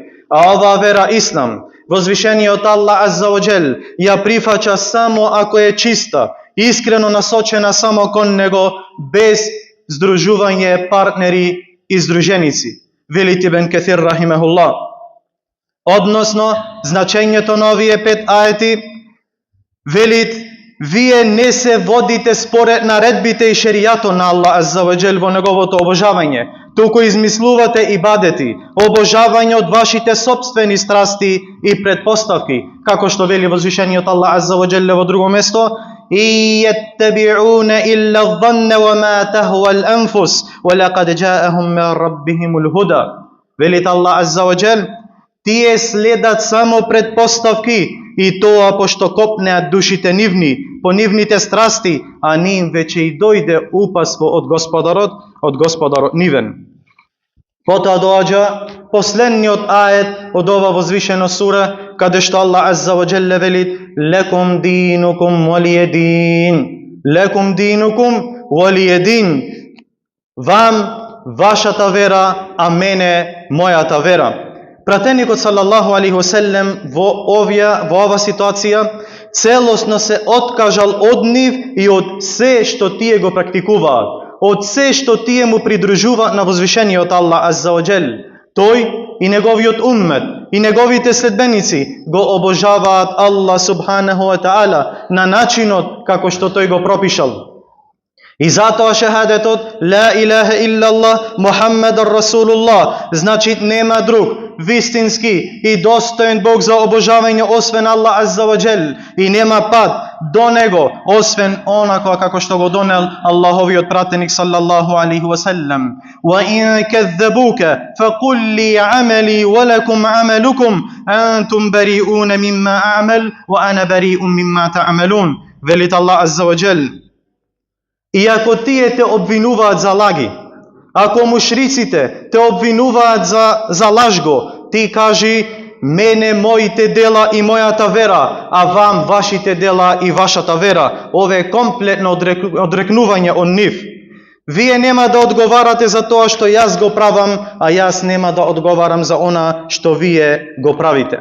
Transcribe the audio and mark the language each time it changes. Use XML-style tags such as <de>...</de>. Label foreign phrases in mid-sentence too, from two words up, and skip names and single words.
<mk>А оваа вера Ислам, возвишениот Аллах</mk> <ar>عز وجل</ar> <mk>ја прифача само ако е чиста, искрено насочена само кон него, без здружување партнери и здруженици. Велите Ибн Кесир рахимахуллах. Односно, значењето на овие 5 ајети велит: вие не се водите според наредбите и шеријатот на Аллах</mk> <ar>عز وجل</ar> <mk>во неговото обожавање, туку измислувате ибадети, обожавање од вашите собствени страсти и предпоставки, како што вели возвишениот Аллах</mk> <ar>عز وجل</ar> <mk>во друго место:</mk> <ar>إن يتبعون إلا ظن وما تهوى الانفس ولقد جاءهم من ربهم الهدى.</ar> <mk>Велит Аллах</mk> <ar>عز وجل,</ar> <mk>тие следат само предпоставки, и тоа пошто копнеат душите нивни по нивните страсти, а ним веќе и дојде упатство од Господарот нивен. Потоа доаѓа последниот ајет од ова возвишено сура, каде што Аллах</mk> <ar>عز وجل</ar> <mk>велит:</mk> <ar>لكم دينكم ولي دين, لكم دينكم ولي دين,</ar> <mk>вам вашата вера, а мене мојата вера. Пратеникот</mk> <ar>صلى الله عليه وسلم</ar> <mk>во ова ситуација целосно се откажал од нив и од се што тие го практикуваат, од се што тие му придружуваат на возвишениот Аллах</mk> <ar>عز وجل.</ar> <mk>Тој и неговиот уммет и неговите следбеници го обожаваат Аллах</mk> <ar>سبحانه وتعالى</ar> <mk>на начинот како што тој го пропишал. И затоа шахадетот</mk> <ar>لا إله إلا الله محمد رسول الله</ar> <mk>значи нема друг вистински и достоен Бог за обожавање освен Аллах</mk> <ar>عز وجل,</ar> <mk>и нема пат до него освен онаква како што го донел Аллаховиот пратеник</mk> <ar>صلى الله عليه وسلم. وإن كذبوك فقل لي عملي ولكم عملكم أنتم بريئون مما أعمل وأنا بريء مما تعملون.</ar> <mk>Велит Аллах</mk> <ar>عز وجل,</ar> <mk>и ако тие те обвинуваат за лаги, ако мушриците те обвинуваат за лажго, ти кажи: мене моите дела и мојата вера, а вам вашите дела и вашата вера. Ова е комплетно одрекнување од нив. Вие нема да одговарате за тоа што јас го правам, а јас нема да одговарам за она што вие го правите.</mk>